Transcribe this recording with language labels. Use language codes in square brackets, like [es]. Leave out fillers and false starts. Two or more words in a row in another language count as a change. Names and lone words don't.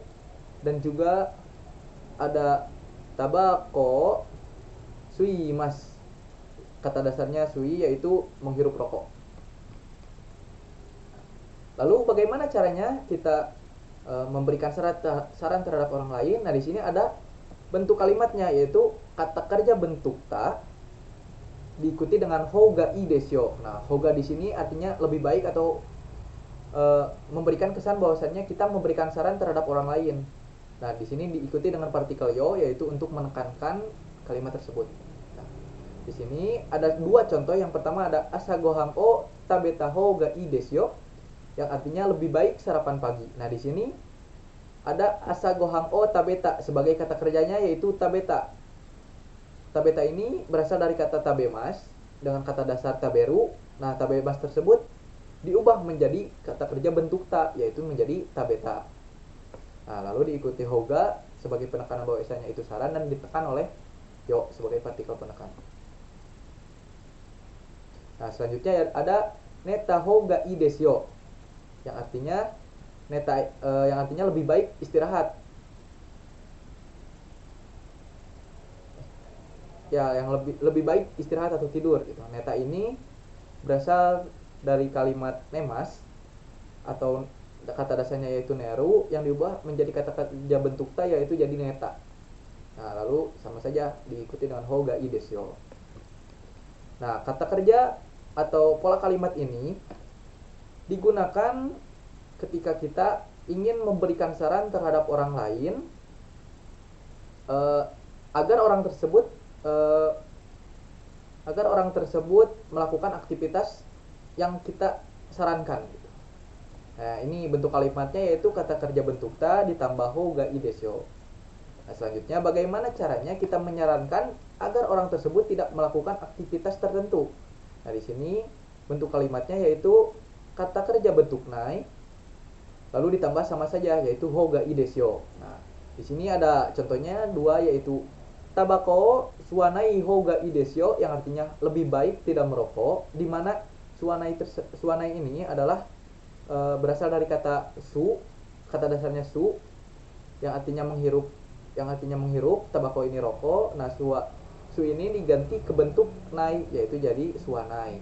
[id] Dan juga ada [ja] たばこ吸います, [id] kata dasarnya sui yaitu menghirup rokok. Lalu bagaimana caranya kita memberikan saran terhadap orang lain? Nah, di sini ada bentuk kalimatnya, yaitu kata kerja bentuk ta diikuti dengan [ja] ほうがいいですよ. [id] Nah, hoga di sini artinya lebih baik atau memberikan kesan bahwasannya kita memberikan saran terhadap orang lain. Nah, di sini diikuti dengan partikel yo, yaitu untuk menekankan kalimat tersebut. Nah, di sini ada 2 contoh. Yang pertama ada [ja] 朝ご飯を食べたほうがいいですよ, [id] yang artinya lebih baik sarapan pagi. Nah, di sini ada [ja] 朝ご飯を食べた [id] sebagai kata kerjanya, yaitu tabeta. Tabeta ini berasal dari kata tabemas dengan kata dasar taberu. Nah, tabemas tersebut diubah menjadi kata kerja bentuk ta, yaitu menjadi tabeta. Nah, lalu diikuti hoga sebagai penekanan bahwasanya itu saran dan ditekan oleh yo sebagai partikel penekan. Nah, selanjutnya ada [ja] 寝たほうがいいですよ, [id] yang artinya yang artinya lebih baik istirahat. Ya, yang lebih baik istirahat atau tidur gitu. Neta ini berasal dari kalimat nemas atau kata dasarnya yaitu neru yang diubah menjadi kata kerja bentuk ta, yaitu jadi neta. Nah, lalu sama saja diikuti dengan [ja] ほうがいいですよ. [id] Nah, kata kerja atau pola kalimat ini digunakan ketika kita ingin memberikan saran terhadap orang lain agar orang tersebut melakukan aktivitas yang kita sarankan gitu. Nah, ini bentuk kalimatnya yaitu kata kerja bentuk ta ditambah [ja] ほうがいいですよ. [id] Nah, selanjutnya bagaimana caranya kita menyarankan agar orang tersebut tidak melakukan aktivitas tertentu. Nah, di sini bentuk kalimatnya yaitu kata kerja bentuk nai lalu ditambah sama saja yaitu [ja] ほうがいいですよ. [id] Nah, di sini ada contohnya 2, yaitu [ja] たばこ吸わないほうがいいですよ, [id] yang artinya lebih baik tidak merokok, di mana suanai ini adalah berasal dari kata su, kata dasarnya su yang artinya menghirup, tabako ini rokok. Nah, su ini diganti ke bentuk nai, yaitu jadi suanai.